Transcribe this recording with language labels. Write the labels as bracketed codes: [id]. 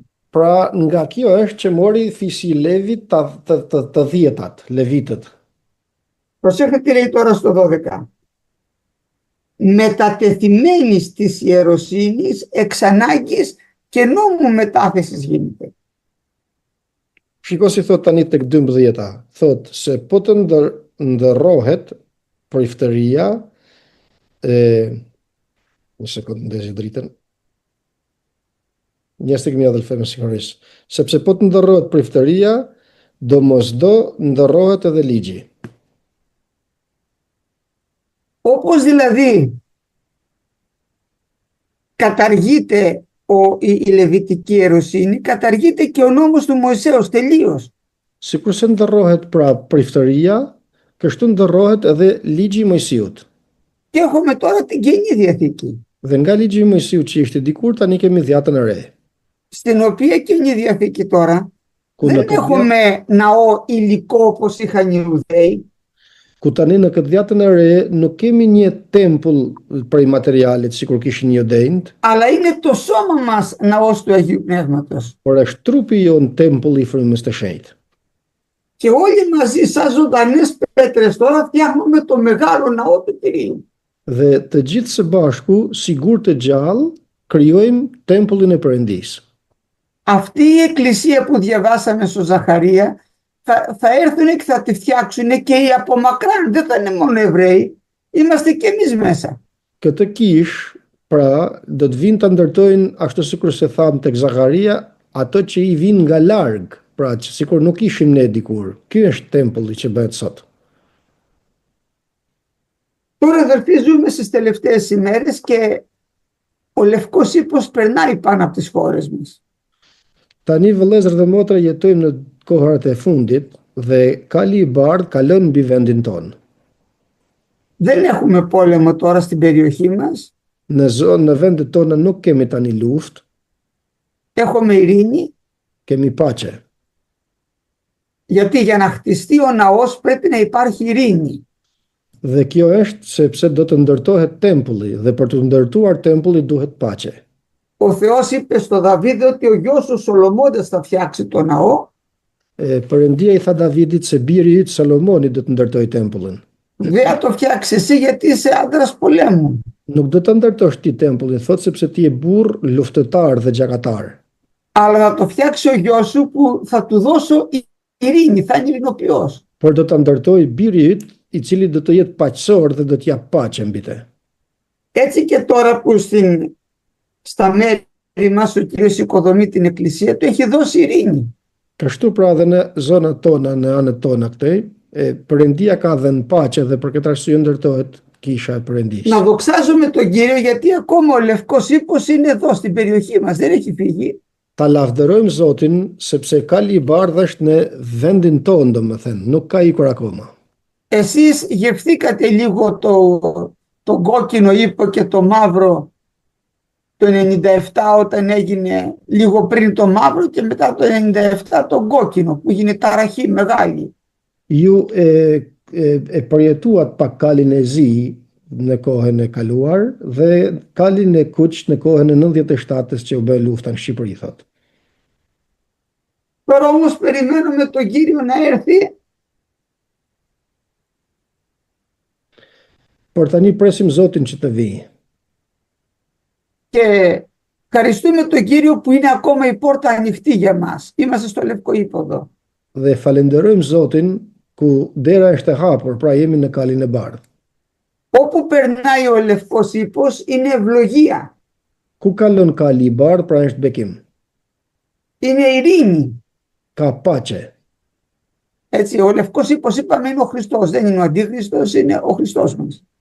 [sq] Pra nga kjo është që mori fisi i Levit të 10-tat, Levitët. [el] Προσέχετε τι λέει τώρα στο 12. Μετατεθειμένης της ιεροσύνης εξ ανάγκης και νόμου μετάθεσης γίνεται. [sq] Shiko si thot tani tek 12-ta, thot se po të ndërrohet priftëria, një sekundë ndezi dritën, një stik mja dhe lëfeme sigurisht, sepse po të ndërrohet priftëria, do mos do ndërrohet edhe ligji. [el] Όπως δηλαδή καταργείται η Λεβιτική ιεροσύνη, καταργείται και ο νόμος του Μωυσέως τελείως. [sq] Sikurse ndërrohet pra priftëria, kështu ndërrohet edhe ligji i Mojsiut. [el] Και έχουμε τώρα την Καινή Διαθήκη. [sq] Dhe nga ligji i Mojsiut që ishte dikur, tani kemi dhjatën e re. [el] Στην οποία Καινή Διαθήκη τώρα [sq] Ku [el] δεν [sq] në këtë [el] έχουμε ναό υλικό όπως είχαν οι Ιουδαίοι, [sq] ku tani në këtë dhjatën e re nuk kemi një tempull prej materialit sikur kishin judejt, [el] αλλά είναι το σώμα μας ναός του Αγίου Πνεύματος. [sq] por është trupi jon tempull i frymës së shenjtë. [el] Και όλοι μαζί σαν ζωντανές πέτρες τώρα φτιάχνουμε το μεγάλο ναό του Κυρίου. [sq] Dhe të gjithë së bashku, sigur të gjallë, krijojmë tempullin e Perëndisë. [el] Αυτή η εκκλησία που διαβάσαμε στο Ζαχαρία θα έρθουν και θα τη φτιάξουν και οι από μακράν, δεν θα είναι μόνο Εβραίοι, είμαστε και εμείς μέσα. [sq] Këtë kish, pra, do të vinë të ndërtojnë, ashtu sikur se thamë tek Zakaria, ato që i vinë nga larg, pra që sikur nuk ishim ne dikur. Ky është tempulli që bëhet sot. [el] Τώρα αδερφοί ζούμε στις τελευταίες ημέρες και ο Λευκός Ύπος περνάει πάνω από τις χώρες μας. [sq] Tani vëllezër dhe motra jetojmë në kohërat e fundit dhe Kali i Bardh kalon mbi vendin tonë. [el] Δεν έχουμε πόλεμο τώρα στην περιοχή μας, [sq] Në vendet tona nuk kemi tani luftë, [el] έχουμε ειρήνη, [sq] kemi paqe. [el] γιατί για να χτιστεί ο ναός πρέπει να υπάρχει ειρήνη. [sq] Dhe kjo është sepse do të ndërtohet tempulli dhe për të ndërtuar tempulli duhet paqe. [el] Ο Θεός είπε στο Δαβίδ ότι ο γιος του Σολομώντας θα φτιάξει το ναό. [sq] Perëndia i tha Davidit se biri i yt Salomoni do të ndërtojë tempullin. [el] Δεν θα το φτιάξει εσύ γιατί είσαι άντρας πολέμου. [sq] Nuk do ta ndërtosh ti tempullin, thot sepse ti je burr luftëtar dhe gjakatar. [el] Αλλά θα το φτιάξει ο γιος σου που θα του δώσω ειρήνη, θα είναι ειρηνοποιός. [sq] Por do ta ndërtoj biri i yt, i cili do të jetë paqësor dhe do të jap paqe mbi te. [el] Έτσι και τώρα που στα μέρη μας ο Κύριος οικοδομεί την εκκλησία του, έχει δώσει ειρήνη. [sq] Kështu pra dhe në zonat tona, në anët tona këtej, Perëndia ka dhënë paqe dhe për këtë arsye ndërtohet kisha e Perëndisë. [el] Να δοξάζουμε τον Κύριο γιατί ακόμα ο Λευκός Ύπος είναι εδώ στην περιοχή μας, δεν έχει φύγει. [sq] Ta lavdërojmë Zotin sepse Kali i Bardh është në vendin tonë, domethënë, nuk ka ikur akoma. [el] Εσείς γευθήκατε λίγο το κόκκινο ύπο και το μαύρο το 97 όταν έγινε λίγο πριν το μαύρο και μετά το 97 το κόκκινο που έγινε ταραχή μεγάλη. [sq] Ju e përjetuat pak kalin e zi në kohën e kaluar dhe kalin e kuq në kohën e 97-ës që u bë lufta në Shqipëri, thot. [el] Τώρα όμως περιμένουμε τον Κύριο να έρθει. [sq] Por tani presim Zotin që të vijë. [el] Και ευχαριστούμε τον Κύριο που είναι ακόμα η πόρτα ανοιχτή για μας. Είμαστε στο Λευκό Ύποδο. [sq] Dhe falenderojmë Zotin ku dera është e hapur, pra jemi në Kalin e Bardh. [el] Όπου περνάει ο Λευκός Ύπος είναι ευλογία. [sq] Ku kalon Kali i Bardh, pra është bekim. [el] Είναι ειρήνη. [sq] Ka paqe. [el] Έτσι, ο Λευκός Ύπος είπαμε είναι ο Χριστός. Δεν είναι ο Αντίχριστος, είναι ο Χριστός μας.